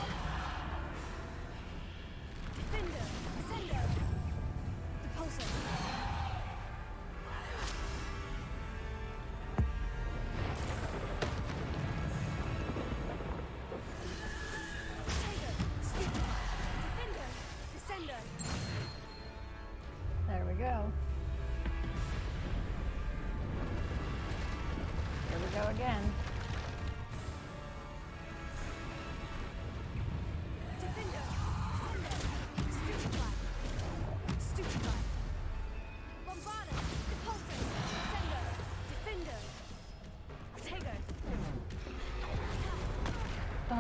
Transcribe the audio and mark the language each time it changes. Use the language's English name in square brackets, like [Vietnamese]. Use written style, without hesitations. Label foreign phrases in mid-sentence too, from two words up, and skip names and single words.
[English] Defender. Descender. Depulso. Protego. Stupefy. Defender. Descender. There we go. Here we go again. Defender. Descender. Stupefy. Stupefy. Bombarda. Depulso. Descender. Defender. Protego. Oh.